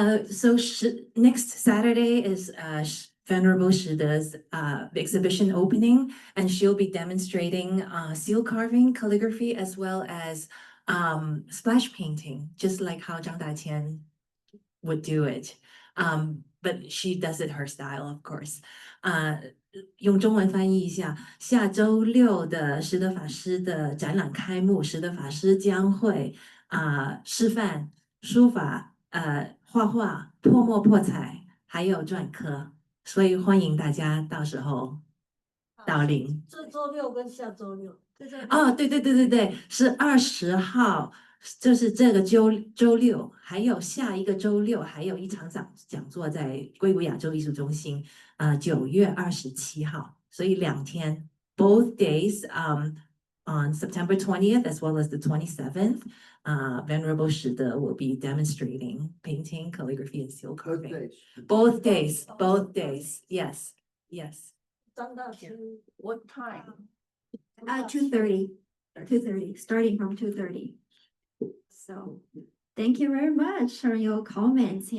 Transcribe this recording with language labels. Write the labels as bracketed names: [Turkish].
[English] So next Saturday is Venerable Shide's exhibition opening, and she'll be demonstrating seal carving, calligraphy, as well as splash painting, just like how Zhang Daqian would do it. But she does it her style, of course. [Chinese] 用中文翻译一下，下周六的拾得法师的展览开幕，拾得法师将会示范书法、画画、泼墨破彩，还有篆刻，所以欢迎大家到时候到临。这周六跟下周六。哦，对，是20号就是这个周六，还有下一个周六，还有一场讲座在硅谷亚洲艺术中心，9月27号，所以2天 ， [English] both days on September 20th as well as the 27th. Venerable Shida will be demonstrating painting, calligraphy, and seal carving. Both days, yes, yes. What time? 2:30, starting from 2:30. So thank you very much for your comments.